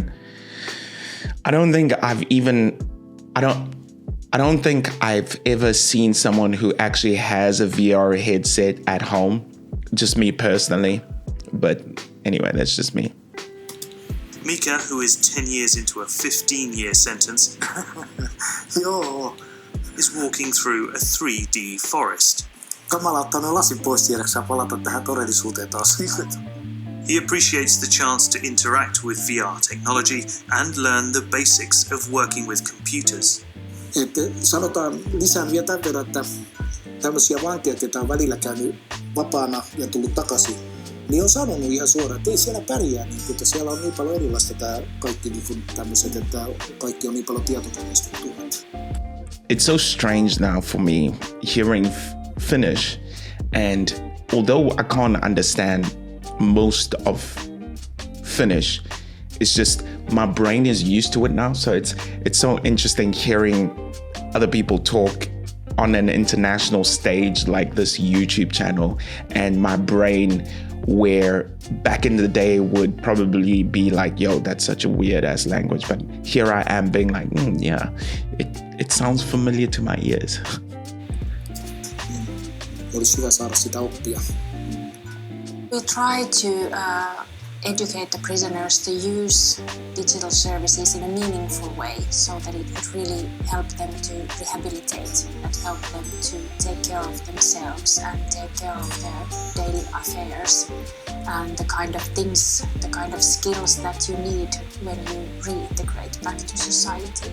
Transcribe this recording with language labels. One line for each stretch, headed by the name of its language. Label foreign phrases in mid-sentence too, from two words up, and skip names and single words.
English: I don't think I've ever seen someone who actually has a VR headset at home. Just me personally. But anyway, that's just me. Mika, who is 10 years into a 15-year sentence, is walking through a 3D forest.
Finnish: Kamala ottaa noin lasin pois tiedäksä palata tähän todellisuuteen taas.
English: He appreciates the chance to interact with VR technology and learn the basics of working with computers.
Finnish: Sanotaan lisään vielä tämän verran, että tämmöisiä vankeja, joita on välillä käynyt vapaana ja tullut takaisin, niin on sanonut ihan suoraan, että ei siellä pärjää, niin, että siellä on niin paljon erilaista tämä kaikki niin tämmöiset, että kaikki on niin paljon tietokoneistettua.
English: It's so strange now for me hearing Finnish, and although I can't understand most of Finnish, it's just my brain is used to it now. So it's so interesting hearing other people talk on an international stage like this YouTube channel, and my brain, where back in the day would probably be like, yo, that's such a weird ass language, but here I am being like, yeah, it sounds familiar to my ears.
Finnish: Olisi hyvä saada sitä oppia.
English: We try to educate the prisoners to use digital services in a meaningful way so that it would really help them to rehabilitate and help them to take care of themselves and take care of their daily affairs and the kind of things, the kind of skills that you need when you reintegrate back to society.